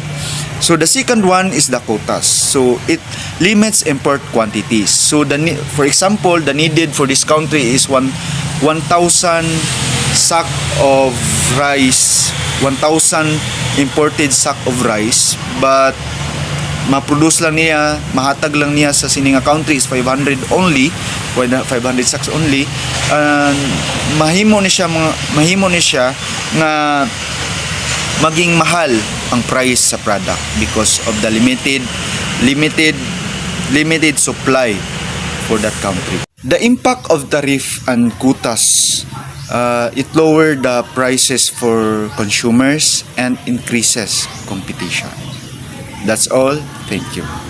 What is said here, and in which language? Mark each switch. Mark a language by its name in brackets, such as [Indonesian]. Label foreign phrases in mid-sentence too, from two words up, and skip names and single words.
[English] So the second one is the quotas. So it limits import quantities. So for example, the needed for this country is 1,000 sack of rice, 1,000 imported sack of rice, but [Cebuano] ma-produce lang niya, mahatag lang niya sa sininga [English] country is 500 only, 500 sacks only, and [Cebuano] mahimo ni siya nga maging mahal ang price sa [English] product because of the limited supply for that country. The impact of tariff and quotas, it lowered the prices for consumers and increases competition. That's all. Thank you.